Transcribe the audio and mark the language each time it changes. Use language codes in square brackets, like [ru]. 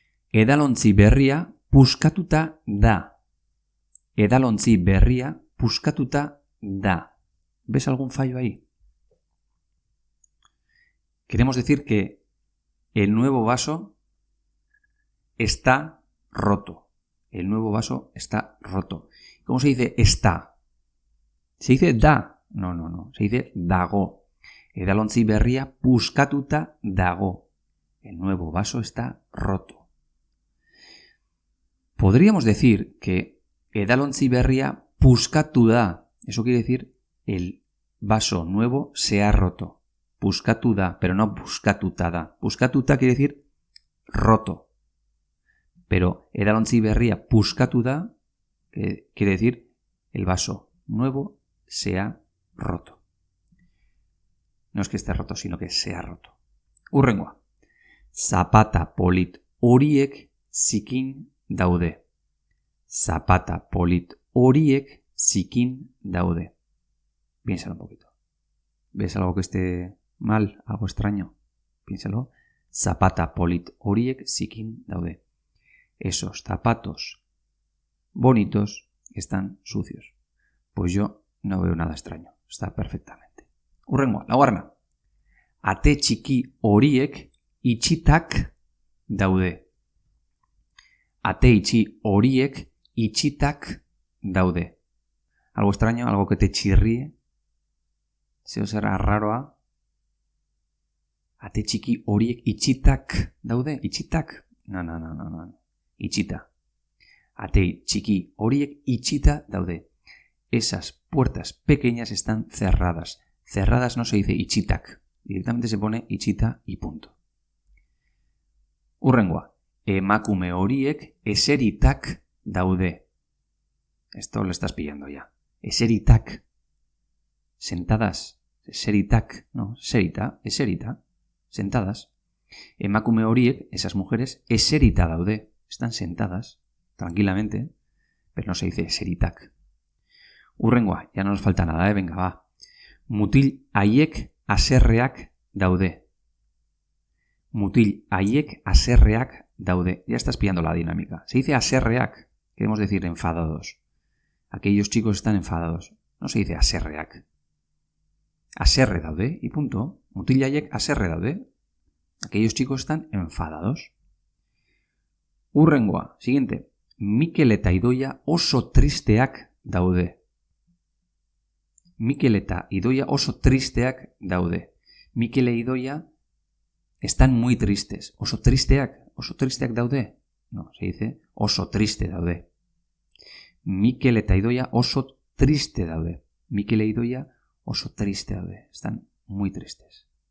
[eu] Edalontzi berria puskatuta da. Edalontzi berria puskatuta da. [es] ¿Ves algún fallo ahí? Queremos decir que el nuevo vaso está roto. El nuevo vaso está roto. ¿Cómo se dice está? ¿Se dice [eu] da? [es] No. Se dice dago. [eu] Edalontzi berria puskatuta dago. [es] El nuevo vaso está roto. Podríamos decir que [eu] edalontzi berria puskatu da. [es] Eso quiere decir el vaso nuevo se ha roto. [eu] Puskatu da, [es] pero no [eu] puskatuta da. [es] Puskatuta quiere decir roto. Pero [eu] edalontzi berria puskatu da, [es] que quiere decir el vaso nuevo se ha roto. No es que esté roto, sino que se ha roto. [eu] Hurrengoa. Zapata polit horiek zikin daude. Zapata polit horiek zikin daude. [es] Piénsalo un poquito. ¿Ves algo que esté mal, algo extraño? Piénsalo. [eu] Zapata polit horiek zikin daude. [es] Esos zapatos bonitos están sucios. Pues yo no veo nada extraño. Está perfectamente. [eu] Hurrengoa, laugarrena. Ate txiki horiek itxitak daude. Ate itxi horiek itxitak daude. [es] Algo extraño, algo que te chirríe. Zeo será raroa. [eu] Ate txiki horiek itxitak daude. Itxitak? [es] No. [eu] Itxita. Ate txiki horiek itxita daude. [es] Esas puertas pequeñas están cerradas. Cerradas no se dice [eu] itxitak. [es] Directamente se pone [eu] itxita [es] y punto. [eu] Hurrengoa. Emakume horiek eseritak daude. [es] Esto lo estás pillando ya. [eu] Eseritak. [es] Sentadas. Eseritak. No, serita. [eu] Eserita. [es] Sentadas. [eu] Emakume horiek, [es] esas mujeres, [eu] eserita daude. [es] Están sentadas, tranquilamente, pero no se dice [eu] eseritak. Hurrengoa, [es] ya no nos falta nada, venga, va. [eu] Mutil haiek haserreak daude. Mutil haiek haserreak daude. [es] Ya estás pillando la dinámica. Se dice [eu] haserreak, [es] queremos decir enfadados. Aquellos chicos están enfadados. No se dice [eu] haserreak. Haserre daude [es] y punto. [eu] Mutil haiek haserre daude. [es] Aquellos chicos están enfadados. Hurrengoa, siguiente. [eu] Mikel eta Idoia oso tristeak daude. Mikel eta Idoia oso tristeak daude. [es] Mikel e Idoia están muy tristes. [eu] Oso tristeak daude. [es] No, se dice [eu] oso triste daude. Mikel eta Idoia oso triste daude. Mikel e Idoia oso triste daude. [es] Están muy tristes.